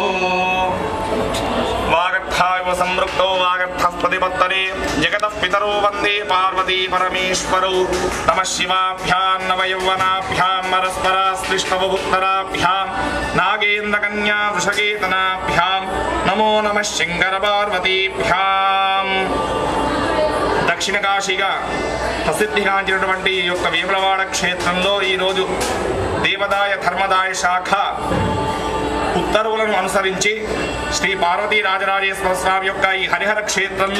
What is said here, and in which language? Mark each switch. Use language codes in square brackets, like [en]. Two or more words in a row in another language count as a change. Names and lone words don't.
[sa] वागर्थाय सम्पृक्तो वागर्थः प्रतिपत्तरे जगतः पितरो वन्दे पार्वती परमेश्वरौ नमः शिवाभ्यां नवयौवनाभ्यां परस्पराश्लिष्टवपुत्तराभ्यां नागेन्द्रकन्या वृषकेतनाभ्यां नमो नमः शङ्करपार्वतीभ्यां [te] దక్షిణ కాశీగా ప్రసిద్ధిగాంచినటువంటి ఈ యొక్క వేములవాడ క్షేత్రంలో ఈరోజు దేవదాయ ధర్మదాయ శాఖ ఉత్తర్వులను అనుసరించి శ్రీ పార్వతీ రాజరాజేశ్వర స్వామి యొక్క ఈ హరిహర క్షేత్రంలో